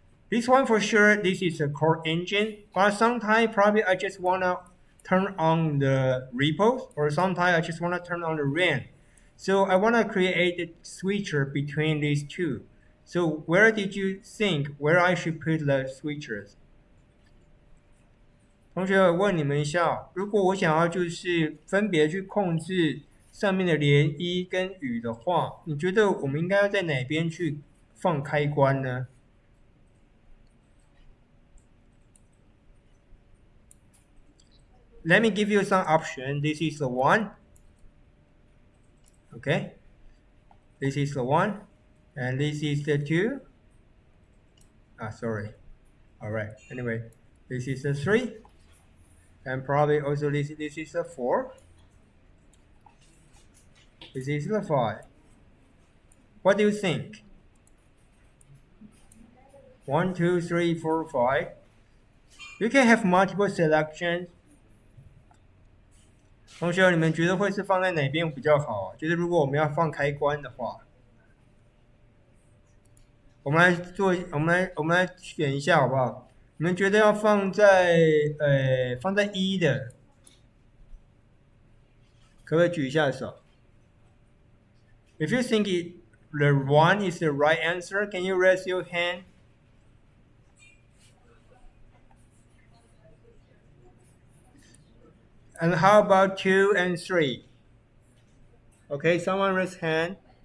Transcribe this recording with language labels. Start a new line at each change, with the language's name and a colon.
English: This one for sure, this is a core engine, but sometimes probably I just want to turn on the repos, or sometimes I just want to turn on the RAM. So I want to create a switcher between these two. So where did you think where I should put the switchers?
Chinese: 同学，我问你们一下，如果我想要就是分别去控制上面的涟漪跟雨的话，你觉得我们应该要在哪边去放开关呢？
English: Let me give you some option. This is the one. Okay. This is the one. And this is the two. Sorry. Alright. Anyway, this is the three. And probably also this is the four. This is the five. What do you think? 1, 2, 3, 4, 5. You can have multiple selections.
Chinese: 同学，你们觉得会是放在哪边比较好啊？就是如果我们要放开关的话，我们来选一下好不好？你们觉得要放在一的，可不可以举一下手？
English: If you think the one is the right answer, can you raise your hand? And how about 2 and 3? Okay, someone raise hand.